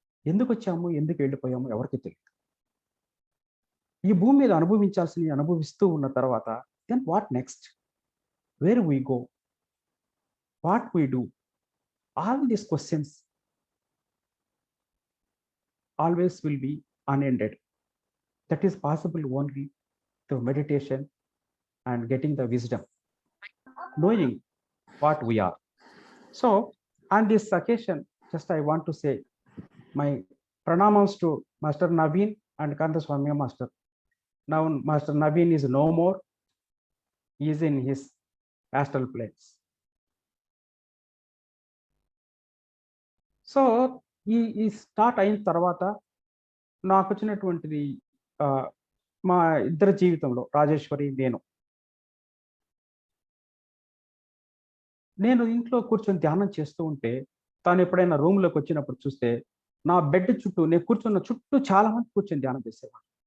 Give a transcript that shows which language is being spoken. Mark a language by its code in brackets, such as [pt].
[te] ఎందుకు వచ్చాము, ఎందుకు వెళ్ళిపోయాము ఎవరికి తెలియదు. ఈ భూమి మీద అనుభవిస్తూ ఉన్న తర్వాత [en] Then what next, where we go, what we do, all these questions always will be unended. That is possible only through meditation and getting the wisdom, knowing what we are. So on this occasion, just I want to say my pranamams to Master Naveen and Kandaswamy Master. Now Master Naveen is no more. He is in his astral planes. [te] So ఈ start అయిన తర్వాత నాకు వచ్చినటువంటిది మా ఇద్దరి జీవితంలో రాజేశ్వరి నేను ఇంట్లో కూర్చొని ధ్యానం చేస్తూ ఉంటే తాను ఎప్పుడైనా రూమ్లోకి వచ్చినప్పుడు చూస్తే నా బెడ్ చుట్టూ నేను కూర్చున్న చుట్టూ చాలా మంది కూర్చొని ధ్యానం చేసేవాడు.